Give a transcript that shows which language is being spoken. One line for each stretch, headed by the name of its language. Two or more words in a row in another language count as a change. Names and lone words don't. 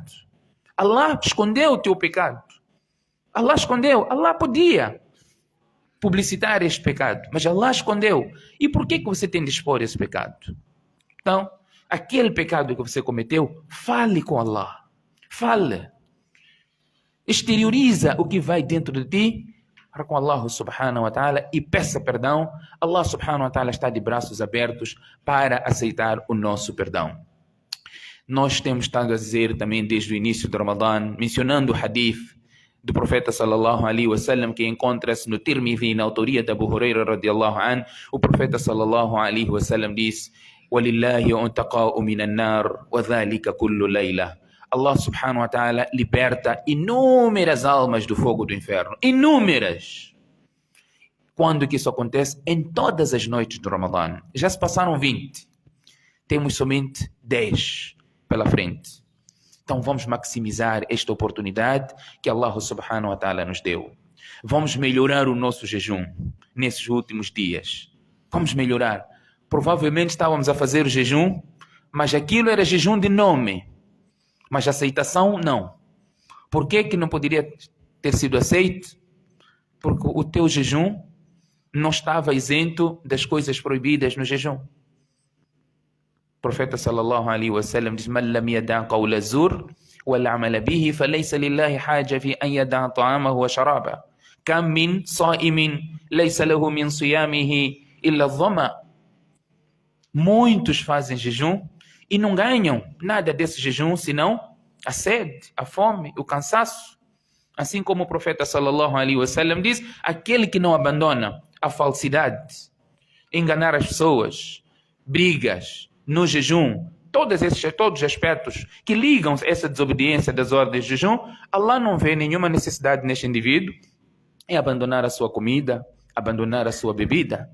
Portuguese: Allah escondeu o teu pecado. Allah escondeu, Allah podia publicitar este pecado, mas Allah escondeu. E por que você tem de expor esse pecado? Então, aquele pecado que você cometeu, fale com Allah. Fale. Exterioriza o que vai dentro de ti para com Allah
Arabic: سبحانه وتعالى
Portuguese: e peça perdão. Allah
Arabic: سبحانه وتعالى
Portuguese: está de braços abertos para aceitar o nosso perdão. Nós temos estado a dizer também desde o início do Ramadã, mencionando o hadith do profeta
Arabic: صلى الله عليه وسلم,
Portuguese: que encontra-se no Tirmidhi, na autoria de Abu Huraira
Arabic: رضي الله عنه.
Portuguese: O profeta
Arabic: صلى الله عليه وسلم
Portuguese: diz:
Arabic: وَلِلَّهِ أُنْتَقَاءُ مِنَ النَّارِ وَذَلِكَ كُلُّ لَيْلَةٍ.
Portuguese: Allah
Arabic: سبحانه وتعالى
Portuguese: liberta inúmeras almas do fogo do inferno. Inúmeras. Quando que isso acontece? Em todas as noites do Ramadã. Já se passaram 20. Temos somente 10 pela frente. Então vamos maximizar esta oportunidade que Allah
Arabic: سبحانه وتعالى
Portuguese: nos deu. Vamos melhorar o nosso jejum nesses últimos dias. Vamos melhorar. Provavelmente estávamos a fazer o jejum, mas aquilo era jejum de nome. Mas a aceitação, não. Por que não poderia ter sido aceito? Porque o teu jejum não estava isento das coisas proibidas no jejum. O profeta
Arabic: صلى الله عليه وسلم diz: "من لم يدع قول الزور والعمل به فليس لله حاجة في أن يدع طعامه وشرابه. كم من صائم ليس له من صيامه إلا الظمأ."
Portuguese: Muitos fazem jejum e não ganham nada desse jejum, senão a sede, a fome, o cansaço. Assim como o profeta
Arabic: صلى الله عليه وسلم
Portuguese: diz: aquele que não abandona a falsidade, enganar as pessoas, brigas, no jejum, todos os aspectos que ligam essa desobediência das ordens de jejum, Allah não vê nenhuma necessidade neste indivíduo em abandonar a sua comida, abandonar a sua bebida.